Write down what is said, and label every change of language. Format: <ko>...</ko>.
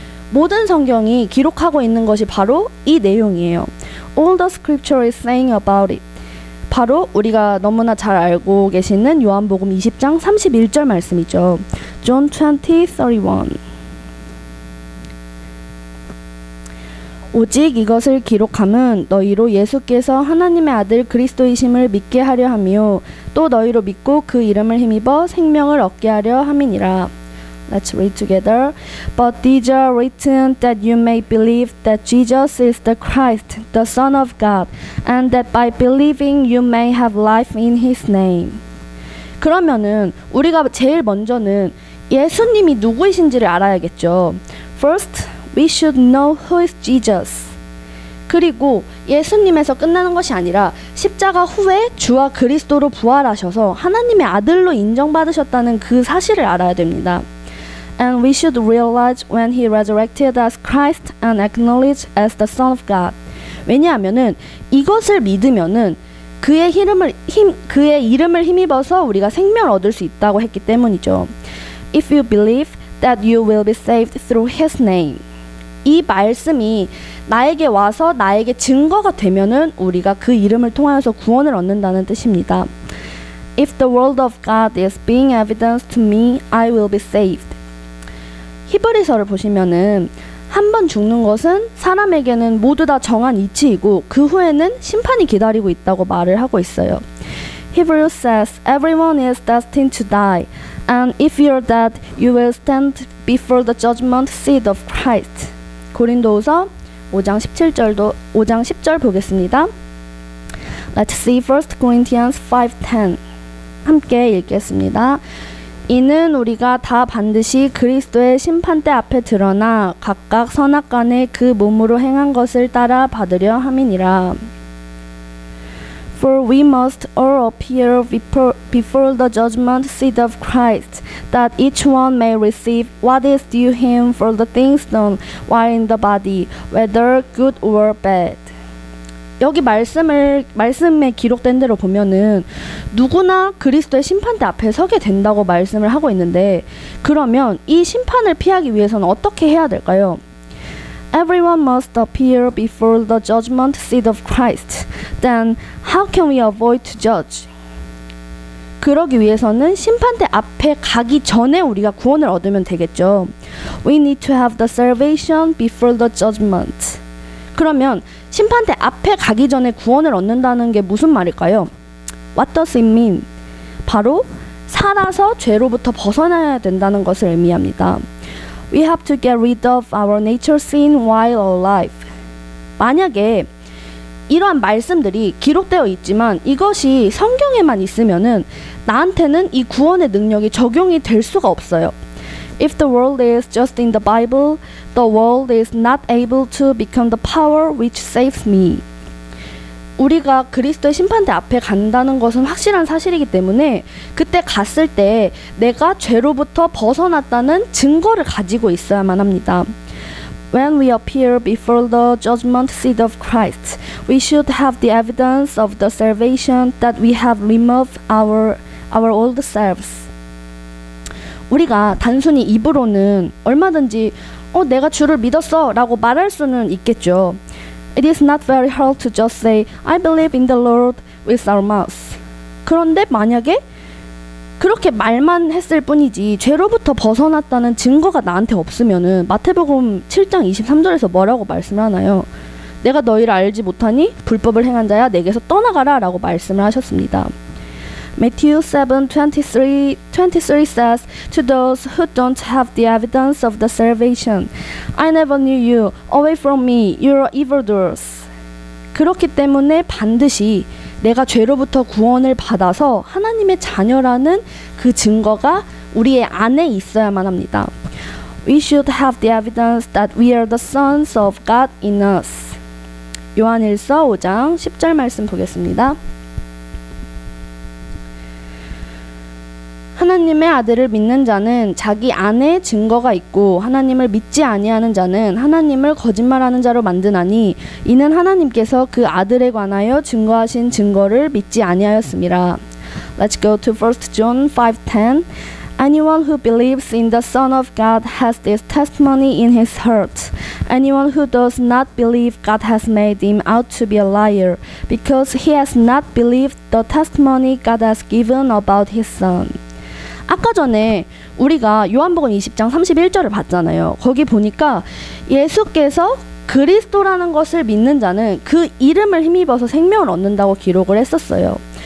<ko>모든 성경이 기록하고 있는 것이 바로 이 내용이에요.</ko> <en>All the scripture is saying about it.</en> <ko>바로 우리가 너무나 잘 알고 계시는 요한복음 20장 31절 말씀이죠.</ko> <en>John 20:31.</en> <ko>오직 이것을 기록함은 너희로 예수께서 하나님의 아들 그리스도이심을 믿게 하려 하며 또 너희로 믿고 그 이름을 힘입어 생명을 얻게 하려 함이니라.</ko> <en>Let's read together. But these are written that you may believe that Jesus is the Christ, the Son of God, and that by believing you may have life in His name.</en> <ko>그러면은 우리가 제일 먼저는 예수님이 누구이신지를 알아야겠죠.</ko> <en>First, we should know who is Jesus.</en> <ko>그리고 예수님에서 끝나는 것이 아니라 십자가 후에 주와 그리스도로 부활하셔서 하나님의 아들로 인정받으셨다는 그 사실을 알아야 됩니다.</ko> <en>And we should realize when he resurrected as Christ and acknowledge as the Son of God.</en> <ko>왜냐하면은 이것을 믿으면은 그의 이름을 힘입어서 우리가 생명을 얻을 수 있다고 했기 때문이죠.</ko> <en>If you believe that you will be saved through his name.</en> <ko>이 말씀이 나에게 와서 나에게 증거가 되면은 우리가 그 이름을 통하여서 구원을 얻는다는 뜻입니다.</ko> <en>If the word of God is being evidenced to me, I will be saved.</en> <ko>히브리서를 보시면은 한 번 죽는 것은 사람에게는 모두 다 정한 이치이고 그 후에는 심판이 기다리고 있다고 말을 하고 있어요.</ko> <en>Hebrews says, everyone is destined to die, and if you're dead, you will stand before the judgment seat of Christ.</en> <ko>고린도후서 5장 10절 보겠습니다.</ko> <en>Let's see 1 Corinthians 5:10.</en> <ko>함께 읽겠습니다. 이는 우리가 다 반드시 그리스도의 심판대 앞에 드러나 각각 선악간에 그 몸으로 행한 것을 따라 받으려 함이니라.</ko> <en>For we must all appear before the judgment seat of Christ, that each one may receive what is due him for the things done while in the body, whether good or bad.</en> <ko>여기 말씀에 기록된 대로 보면은 누구나 그리스도의 심판대 앞에 서게 된다고 말씀을 하고 있는데, 그러면 이 심판을 피하기 위해서는 어떻게 해야 될까요?</ko> <en>Everyone must appear before the judgment seat of Christ. Then how can we avoid to judge?</en> <ko>그러기 위해서는 심판대 앞에 가기 전에 우리가 구원을 얻으면 되겠죠.</ko> <en>We need to have the salvation before the judgment.</en> <ko>그러면 심판대 앞에 가기 전에 구원을 얻는다는 게 무슨 말일까요?</ko> <en>What does it mean?</en> <ko>바로 살아서 죄로부터 벗어나야 된다는 것을 의미합니다.</ko> <en>We have to get rid of our nature sin while alive.</en> <ko>만약에 이러한 말씀들이 기록되어 있지만 이것이 성경에만 있으면은 나한테는 이 구원의 능력이 적용이 될 수가 없어요.</ko> <en>If the world is just in the Bible, the world is not able to become the power which saves me.</en> <ko>우리가 그리스도의 심판대 앞에 간다는 것은 확실한 사실이기 때문에 그때 갔을 때 내가 죄로부터 벗어났다는 증거를 가지고 있어야만 합니다.</ko> <en>When we appear before the judgment seat of Christ, we should have the evidence of the salvation that we have removed our old selves.</en> <ko>우리가 단순히 입으로는 얼마든지 내가 주를 믿었어 라고 말할 수는 있겠죠.</ko> <en>It is not very hard to just say I believe in the Lord with our mouth.</en> <ko>그런데 만약에 그렇게 말만 했을 뿐이지 죄로부터 벗어났다는 증거가 나한테 없으면은 마태복음 7장 23절에서 뭐라고 말씀을 하나요? 내가 너희를 알지 못하니 불법을 행한 자야 내게서 떠나가라 라고 말씀을 하셨습니다.</ko> <en>Matthew 7:23 says, To those who don't have the evidence of the salvation, I never knew you. Away from me, you are evildoers.</en> <ko>그렇기 때문에 반드시 내가 죄로부터 구원을 받아서 하나님의 자녀라는 그 증거가 우리의 안에 있어야만 합니다.</ko> <en>We should have the evidence that we are the sons of God in us.</en> <ko>요한일서 5장 10절 말씀 보겠습니다. 하나님의 아들을 믿는 자는 자기 안에 증거가 있고 하나님을 믿지 아니하는 자는 하나님을 거짓말하는 자로 만드나니 이는 하나님께서 그 아들에 관하여 증거하신 증거를 믿지 아니하였습니다.</ko> <en>Let's go to 1 John 5:10. Anyone who believes in the Son of God has this testimony in his heart. Anyone who does not believe God has made him out to be a liar, because he has not believed the testimony God has given about his Son.</en> <ko>아까 전에 우리가 요한복음 20장 31절을 봤잖아요. 거기 보니까 예수께서 그리스도라는 것을 믿는 자는 그 이름을 힘입어서 생명을 얻는다고 기록을 했었어요.</ko>